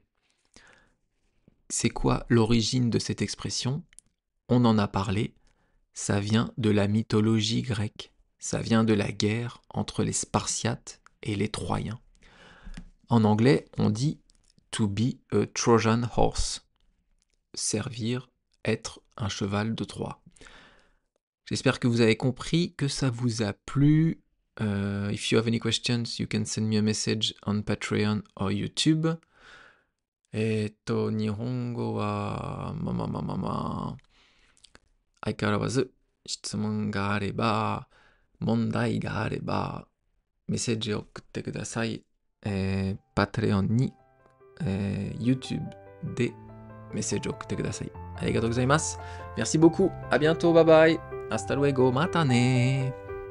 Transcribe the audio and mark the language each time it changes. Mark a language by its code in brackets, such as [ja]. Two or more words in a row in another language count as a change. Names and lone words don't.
[fr] C'est quoi l'origine de cette expression? On en a parlé, ça vient de la mythologie grecque, ça vient de la guerre entre les Spartiates et les Troyens. En anglais, on dit [en] to be a Trojan horse, [fr] servir, être un cheval de Troie. J'espère que vous avez compris, que ça vous a plu. [en] If you have any questions, you can send me a message on Patreon or YouTube. [ja] 日本語は、相変わらず質問があれば、問題があれば、メッセージを送ってください。Patreon に、YouTube でメッセージを送ってください。ありがとうございます。 [fr] Merci beaucoup. À bientôt. [en] Bye bye. [es] Hasta luego. [ja] またね。